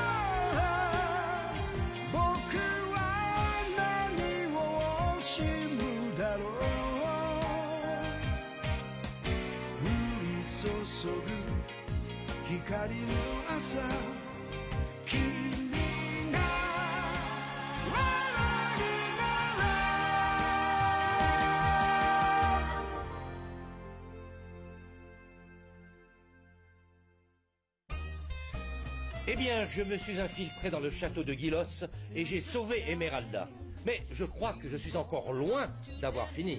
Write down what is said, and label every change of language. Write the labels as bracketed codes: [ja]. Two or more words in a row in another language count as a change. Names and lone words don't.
[ja] 僕は何を惜しむだろう。降り注ぐ光の朝、君が笑うなら。 [fr] Eh bien, je me suis infiltré dans le château de Gilos et j'ai sauvé Esmeralda. Mais je crois que je suis encore loin d'avoir fini.